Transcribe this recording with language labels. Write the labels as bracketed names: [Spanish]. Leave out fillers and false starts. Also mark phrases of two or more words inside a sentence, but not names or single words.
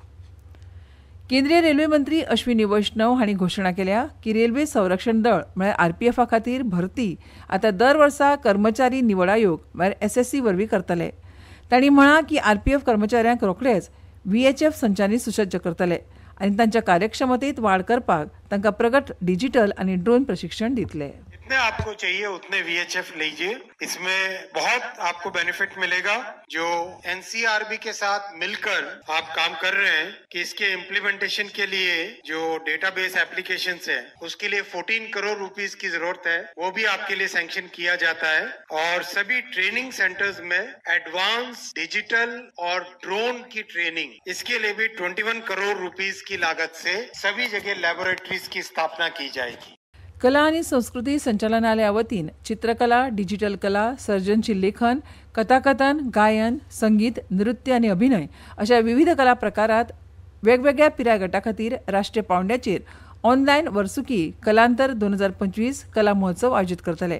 [Konkani] केंद्रीय रेल्वे मंत्री अश्विनी वैष्णव हांणी घोशणा केल्या की रेल्वे संरक्षण दळ म्हळ्यार आरपीएफा खातीर भरती आतां दर वर्सा कर्मचारी निवड आयोग म्हळ्यार एसएससी वरवीं करतले। तांणी म्हळां की आरपीएफ कर्मचाऱ्यांक रोखडेच व्हीएचएफ संचांनी सुसज्ज करतले आनी तांच्या कार्यक्षमतेत वाड करपाक तांकां प्रगत डिजिटल आनी ड्रोन प्रशिक्षण दितले। [Hindi] जितने आपको चाहिए उतने VHF लीजिए, इसमें बहुत आपको बेनिफिट मिलेगा। जो एनसीआरबी के साथ मिलकर आप काम कर रहे हैं कि इसके इम्प्लीमेंटेशन के लिए जो [English] database applications [Hindi] है उसके लिए 14 करोड़ रुपीस की जरूरत है, वो भी आपके लिए सैंक्शन किया जाता है। और सभी [English] training centres [Hindi] में [English] advance digital [Hindi] और ड्रोन की ट्रेनिंग, इसके लिए भी 21 करोड़ रुपीस की लागत से सभी जगह लैबोरेटरीज की स्थापना की जाएगी। [Konkani] कला आणि संस्कृती संचालनालया वतीन चित्रकला, डिजिटल कला, सर्जनशील लेखन, कथाकथन, गायन, संगीत, नृत्य आणि अभिनय अशा विविध कला प्रकारात वेगवेगळ्या पिराय गटा खातीर राष्ट्रीय पावंड्याचेर ऑनलायन वर्सुकी कलांतर 2025 कला महोत्सव आयोजीत करतले।